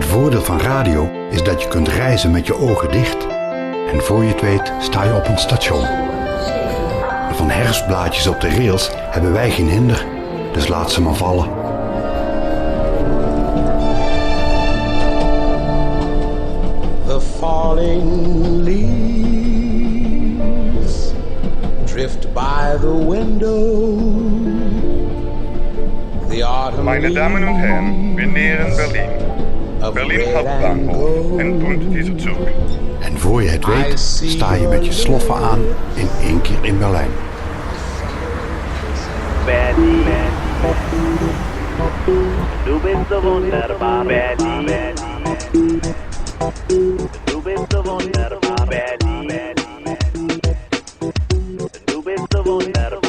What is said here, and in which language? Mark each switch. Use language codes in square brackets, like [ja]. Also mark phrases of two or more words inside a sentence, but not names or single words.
[nl] voordeel van radio is dat je kunt reizen met je ogen dicht. En voor je het weet sta je op een station. Van herfstblaadjes op de rails hebben wij geen hinder, dus laat ze maar vallen. [en] The falling leaves drift by the window. The autumn. [de] Meine Damen und Herren, wir nähern Berlin. Berlin Hauptbahnhof en und dieser Zug. [nl] En voor je het weet sta je met je sloffen aan in één keer in Berlijn. [de] Berlin, du bist so wunderbar, Berlin. Du bist so wunderbar, Berlin. Du bist so wunderbar.